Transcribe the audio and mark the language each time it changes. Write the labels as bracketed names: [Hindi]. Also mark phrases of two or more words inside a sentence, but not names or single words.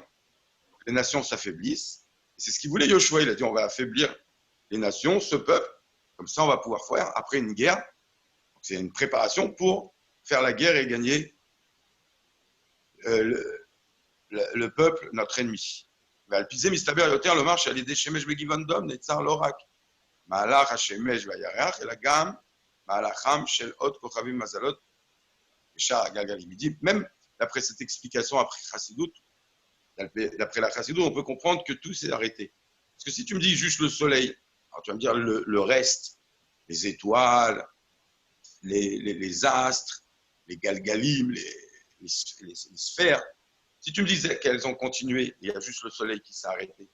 [French] Les nations s'affaiblissent. Et c'est ce qu'il voulait Yoshua. Il a dit on va affaiblir les nations, ce peuple. Comme ça, on va pouvoir faire, après une guerre, c'est une préparation pour faire la guerre et gagner le peuple, notre ennemi. [Hebrew] ועל-פי מסתבר יותר לומר שעל ידי שמש בגבעון דום נעצר לא רק מהלך השמש והירח, אלא גם מהלכם של עוד כוכבים מזלות ושאר הגלגלים. [French] Il dit, même d'après cette explication après Chassidut, d'après la Chassidut, on peut comprendre que tout s'est arrêté. Parce que si tu me dis juste le soleil, alors tu vas me dire le reste, les étoiles, les astres, les galgalim, les sphères, si tu me disais qu'elles ont continué, il y a juste le soleil qui s'est arrêté.